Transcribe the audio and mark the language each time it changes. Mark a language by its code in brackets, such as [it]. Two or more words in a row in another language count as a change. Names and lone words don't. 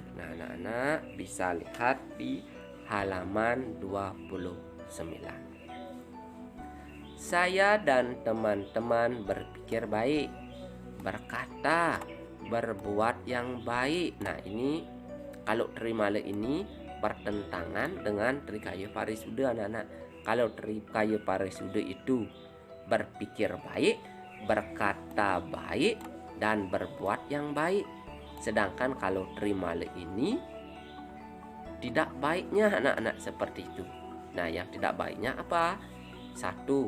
[id] Nah, anak-anak bisa lihat di halaman 29. Saya dan teman-teman berpikir baik, berkata, berbuat yang baik. Nah, ini kalau trimale ini bertentangan dengan trikaya parisuda, anak-anak. Kalau trikaya parisuda itu berpikir baik, berkata baik, dan berbuat yang baik. Sedangkan kalau trimale ini tidak baiknya, anak-anak, seperti itu. Nah, yang tidak baiknya apa? 1.